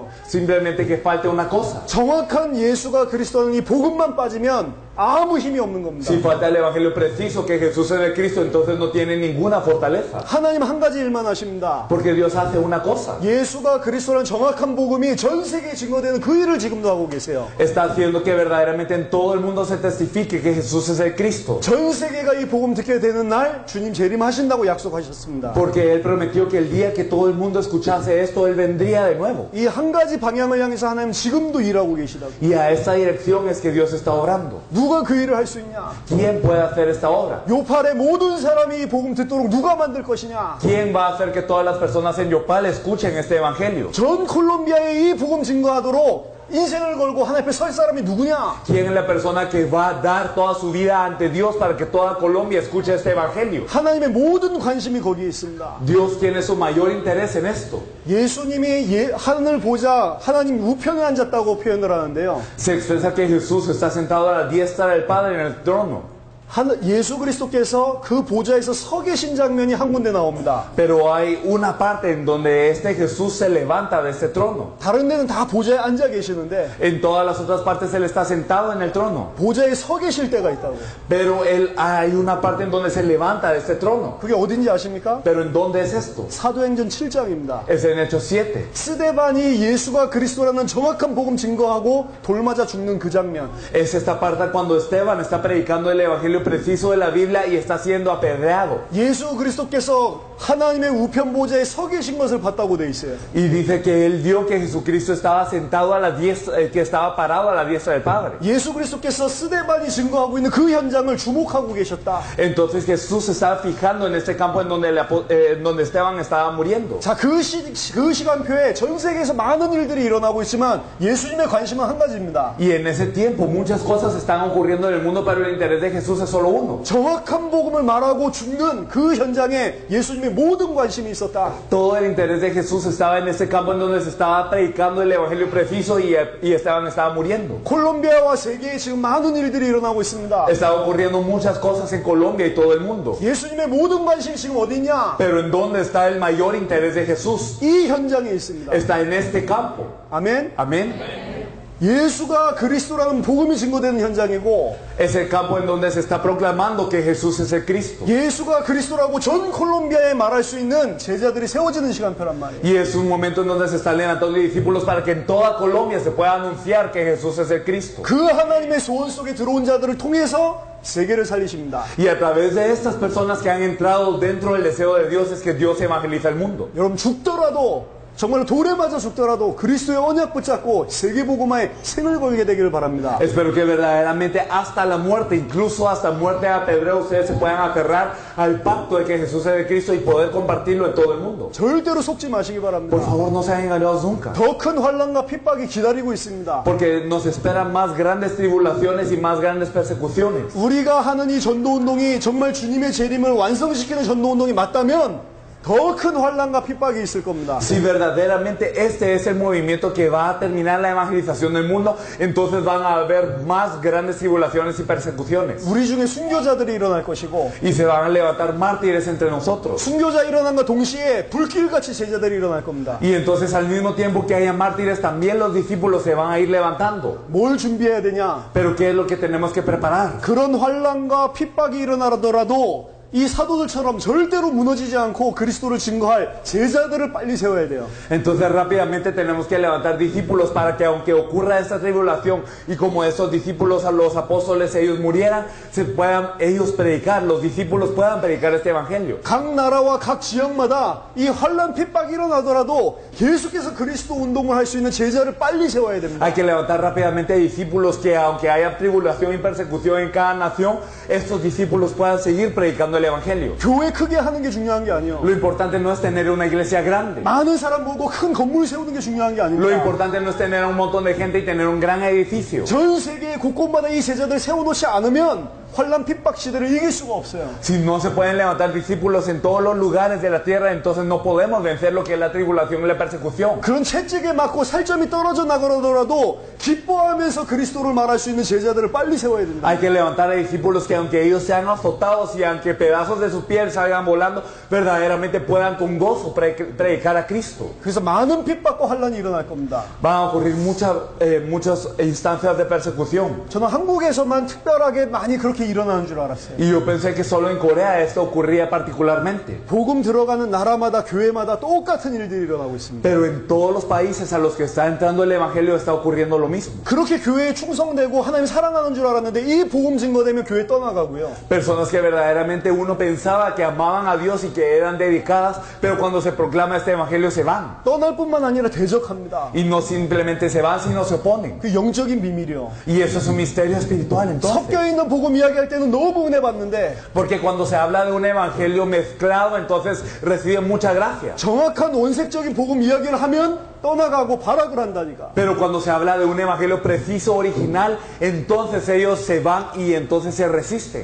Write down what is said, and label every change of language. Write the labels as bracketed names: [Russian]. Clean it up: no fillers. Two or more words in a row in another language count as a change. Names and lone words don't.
[Spanish] Simplemente que falte una cosa. [Korean] 정확한 예수가 그리스도는 이 복음만 빠지면 아무 힘이 없는 겁니다. [Spanish] Si falta el evangelio preciso que Jesús es el Cristo, entonces no tiene ninguna fortaleza. [Korean] 하나님 한 가지 일만 하십니다. [Spanish] Porque Dios hace una cosa. [Korean] 예수가 그리스도라는 정확한 복음이 전 세계에 증거되는 그 일을 지금도 하고 계세요. [Spanish] Está haciendo que verdaderamente en todo el mundo se testifique que Jesús es el Cristo. [Korean] 전 세계가 이 복음 듣게 되는 날 주님 재림하신다고 약속하셨습니다. [Spanish] Porque Él prometió que el día que todo el mundo escuchase esto, Él vendría de nuevo. [Korean] 이 한 가지 방향을 향해서 하나님 지금도 일하고 계시다고. [Spanish] Y a esta dirección es que Dios está obrando. [Korean] 누가 그 일을 할 수 있냐? [Spanish] ¿Quién puede hacer esta obra? [Korean] 요팔의 모든 사람이 이 복음 듣도록 누가 만들 것이냐? [Spanish] ¿Quién va a hacer que todas las personas en Yopal escuchen este evangelio? [Korean] 전 콜롬비아에 이 복음 증거하도록 인생을 걸고 하나님 앞에 설 사람이 누구냐? [Spanish] ¿Quién es la persona que va a dar toda su vida ante Dios para que toda Colombia escuche este evangelio? [Korean] 하나님의 모든 관심이 거기에 있습니다. [Spanish] Dios tiene su mayor interés en esto. [Korean] 예수님이 하늘 보자 하나님 우편에 앉았다고 표현을 하는데요. [Spanish] Se expresa que Jesús está sentado a la diestra del Padre en el trono. [Korean] 예수 그리스도께서 그 보좌에서 서 계신 장면이 한 군데 나옵니다. [Spanish] Pero hay una parte en donde este Jesús se levanta de este trono. [Korean] 다른 데는 다 보좌에 앉아 계시는데 [Spanish] En todas las otras partes Él está sentado en el trono. [Korean] 보좌에 서 계실 때가 있다고. [Spanish] Pero hay una parte en donde se levanta de este trono. [Korean] 그게 어딘지 아십니까? [Spanish] Pero ¿en dónde es esto? [Korean] 사도행전 7장입니다. [Spanish] Es en Hechos 7. [Korean] 스데반이 예수가 그리스도라는 정확한 복음 증거하고 돌맞아 죽는 그 장면. [Spanish] Es esta parte cuando Esteban está predicando el evangelio preciso de la Biblia y está siendo apedreado. [Korean] 예수 그리스도께서 하나님의 우편 보좌에 서 계신 것을 봤다고 돼 있어요. [Spanish] Y dice que él vio que Jesucristo estaba sentado a la diestra, que estaba parado a la diestra del Padre. [Korean] 예수 그리스도께서 스데반이 증거하고 있는 그 현장을 주목하고 계셨다. [Spanish] Entonces Jesús se estaba fijando en este campo en donde Esteban estaba muriendo. [Korean] 자, 그 시간표에 전 세계에서 많은 일들이 일어나고 있지만 예수님의 관심은 한 가지입니다. [Spanish] Y en ese tiempo muchas cosas están ocurriendo en el mundo, pero el interés de Jesús es es solo uno. [Korean] 정확한 복음을 말하고 죽는 그 현장에 예수님의 모든 관심이 있었다. [Spanish] Todo el interés de Jesús estaba en ese campo en donde se estaba predicando el evangelio preciso y estaban muriendo. [Korean] 콜롬비아와 세계에 지금 많은 일들이 일어나고 있습니다. [Spanish] Estaba ocurriendo muchas cosas en Colombia y todo el mundo. [Korean] 예수님의 모든 관심이 지금 어디 있냐? [Spanish] Pero ¿en dónde está el mayor interés de Jesús? [Korean] 이 현장에 있습니다. [Spanish] Está en este campo. [Korean] 아멘. [Spanish] Amén. [Korean] 예수가 그리스도라는 복음이 증거되는 현장이고 [Spanish] Es el campo en donde se está proclamando que Jesús es el Cristo. [Korean] 예수가 그리스도라고 전 콜롬비아에 말할 수 있는 제자들이 세워지는 시간표란 말이에요. [Spanish] Y es un momento en donde se están levantando discípulos para que en toda Colombia se pueda anunciar que Jesús es el Cristo. [Korean] 그 하나님의 소원 속에 들어온 자들을 통해서 세계를 살리십니다. [Spanish] Y a través de estas personas que han entrado dentro del deseo de Dios es que Dios evangeliza el mundo. [Korean] 여러분 죽더라도 정말 돌에 맞아 죽더라도 그리스도의 언약 붙잡고 세계복음화에 생을 걸게 되기를 바랍니다. [Spanish] Espero que verdaderamente hasta la muerte, incluso hasta muerte de apedreo, ustedes se puedan aferrar al pacto de que Jesús es el Cristo y poder compartirlo en todo el mundo. [Korean] 절대로 속지 마시기 [Spanish] Por [Korean] 바랍니다. [Spanish] favor, no sean engañados nunca. [Korean] 더 큰 환난과 핍박이 기다리고 있습니다. [Spanish] Porque nos esperan más grandes tribulaciones y más grandes persecuciones. [Korean] 우리가 하는 이 전도운동이 정말 주님의 재림을 완성시키는 전도운동이 맞다면 더 큰 환난과 핍박이 있을 겁니다. [Spanish] Si verdaderamente este es el movimiento que va a terminar la evangelización del mundo, entonces van a haber más grandes tribulaciones y persecuciones. [Korean] 우리 중에 순교자들이 일어날 것이고 [Spanish] Y se van a levantar mártires entre nosotros. [Korean] 순교자 일어난과 동시에 불길같이 제자들이 일어날 겁니다. [Spanish] Y entonces al mismo tiempo que haya mártires, también los discípulos se van a ir levantando. [Korean] 뭘 준비해야 되냐? [Spanish] Pero ¿qué es lo que tenemos que preparar? [Korean] 그런 환난과 핍박이 일어나더라도 이 사도들처럼 절대로 무너지지 않고 그리스도를 증거할 제자들을 빨리 세워야 돼요. [Spanish] Entonces rápidamente tenemos que levantar discípulos para que aunque ocurra esta tribulación y como estos discípulos a los apóstoles ellos murieran, se puedan ellos predicar, los discípulos puedan predicar este evangelio. [Korean] 각 나라와 각 지역마다 이 환난 핍박이 일어나더라도 계속해서 그리스도 운동을 할 수 있는 제자를 빨리 세워야 됩니다. [Spanish] Hay que levantar rápidamente discípulos que aunque haya tribulación y persecución en cada nación, estos discípulos puedan seguir predicando el evangelio. [Korean] 교회 크게 하는 게 중요한 게 아니에요. [Spanish] Lo importante no es tener una iglesia grande. [Korean] 많은 사람 모으고 큰 건물 세우는 게 중요한 게 [Spanish] Lo [Korean] 아닙니다. [Spanish] importante no es tener a un montón de gente y tener un gran edificio. [Korean] 전 세계 곳곳마다 이 제자들 세워놓지 않으면 환난 핍박 시대를 이길 수가 없어요. [Spanish] Si no se pueden levantar discípulos en todos los lugares de la tierra, entonces no podemos vencer lo que es la tribulación y la persecución. [Korean] 그런 채찍에 맞고 살점이 떨어져 나가더라도 기뻐하면서 그리스도를 말할 수 있는 제자들을 빨리 세워야 된다. [Spanish] Hay que levantar a discípulos que aunque ellos sean azotados y aunque pedazos de su piel salgan volando, verdaderamente puedan con gozo predicar a Cristo. [Korean] 그래서 많은 핍박과 환난이 일어날 겁니다. [Spanish] Van a ocurrir muchas instancias de persecución. [Korean] 저는 한국에서만 특별하게 많이 그렇게 일어나는 줄 알았어요. [Spanish] Y yo pensé que solo en Corea esto ocurría particularmente. [Korean] 복음 들어가는 나라마다 교회마다 똑같은 일들이 일어나고 있습니다. [Spanish] Pero en todos los países a los que está entrando el evangelio está ocurriendo lo mismo. [Korean] 그렇게 교회에 충성되고 하나님 사랑하는 줄 알았는데 이 복음 증거되면 교회 떠나가고요. [Spanish] Personas que verdaderamente uno pensaba que amaban a Dios y que eran dedicadas, pero cuando se proclama este evangelio se van. [Korean] 떠날 뿐만 아니라 대적합니다. [Spanish] Y no simplemente se van, sino se oponen. [Korean] 그 영적인 비밀이요. [Spanish] Y eso es un misterio espiritual entonces. [Korean] 섞여 있는 복음 이야기할 때는 너무 은혜 받는데 [Spanish] Porque cuando se habla de un evangelio mezclado, entonces recibe mucha gracia. [Korean] 정확한 원색적인 복음 이야기를 하면 떠나가고 발악을 한다니까. [Spanish] Pero cuando se habla de un evangelio preciso, original, entonces ellos se van y entonces se resisten.